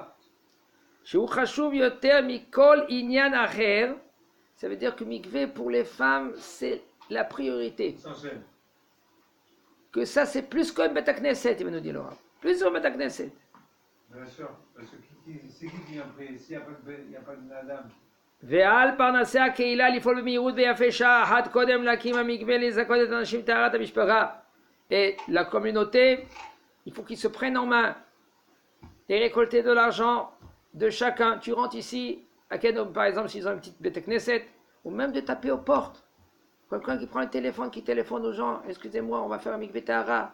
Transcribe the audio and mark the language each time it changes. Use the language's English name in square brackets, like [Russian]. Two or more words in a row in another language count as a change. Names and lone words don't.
[French] Ça veut dire que mikvé pour les femmes, c'est la priorité. Que ça, c'est plus qu'un [Hebrew] בית כנסת, [French] il va nous dire Laura. Plus qu'un [Hebrew] בית כנסת. [French] Bien sûr, parce que c'est qui vient après? S'il n'y a pas de madame. [Hebrew] ועל פרנסי הקהילה לפעול במהירות ויפה שעה אחת קודם להקים המקווה לזכות את האנשים טהרת המשפחה. [French] Et la communauté, il faut qu'ils se prennent en main et récolter de l'argent de chacun. Tu rentres ici, à Kenom par exemple, s'ils ont une petite [Hebrew] בית כנסת, [French] ou même de taper aux portes. Quelqu'un qui prend le téléphone, qui téléphone aux gens, excusez-moi, on va faire un [Hebrew] מקווה טהרה.